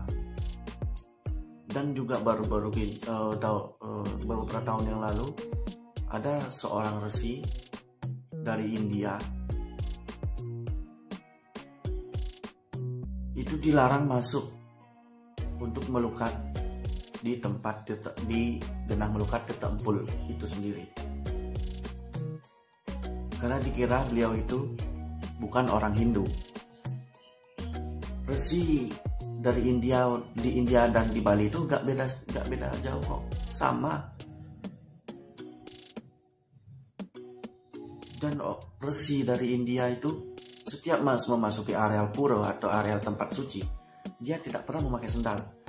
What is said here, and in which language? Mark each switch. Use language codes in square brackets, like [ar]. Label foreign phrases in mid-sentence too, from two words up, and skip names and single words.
[id] Dan juga baru beberapa tahun yang lalu ada seorang resi dari India itu dilarang masuk untuk melukat di tempat di genang melukat Tetempul itu sendiri, karena dikira beliau itu bukan orang Hindu. Resi dari di India dan di Bali itu gak beda jauh kok, sama. Dan resi dari India itu setiap memasuki areal pura atau areal tempat suci, dia tidak pernah memakai sendal.